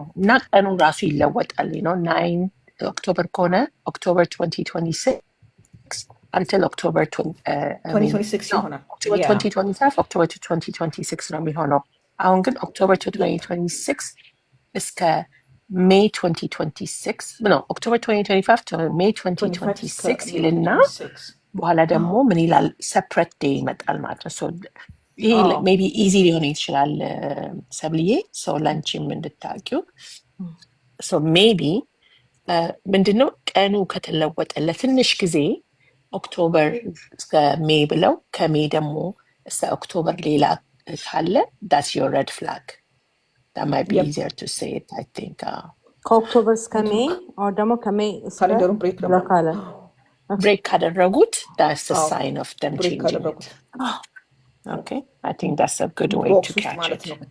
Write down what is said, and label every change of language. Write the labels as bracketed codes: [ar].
[am] Not ቀኑ ራሱ ይለወጣል 9 October ከሆነ October 2026 until October 2026 ይሆናል። October 2025 October 2026 ነው የሚሆነው። አሁን ግን October 2026 እስከ May 2026 October 2025 to May 2026 ይልና በኋላ ደግሞ ምን ይላል separate day ይመጣል ማለት ነው። ይሄ ሜቢ ኢዚ ሊሆን ይችላል ሰብልዬ ሰው ላንቺም እንድታውቂው። ሜቢ ምንድነው ቀኑ ከተለወጠ ለትንሽ ጊዜ ኦክቶበር እስከ ሜይ ብለው ከሜይ ደግሞ እስከ ኦክቶበር ሌላ ካለ [en] that's your red flag. That might be easier to say it, I think. [am] ከኦክቶበር እስከ ሜይ or ደግሞ ከሜይ ካሌንደሩን ብሬክ ካደረጉት [en] that's a sign of them changing it. Okay, I think that's a good way to catch it.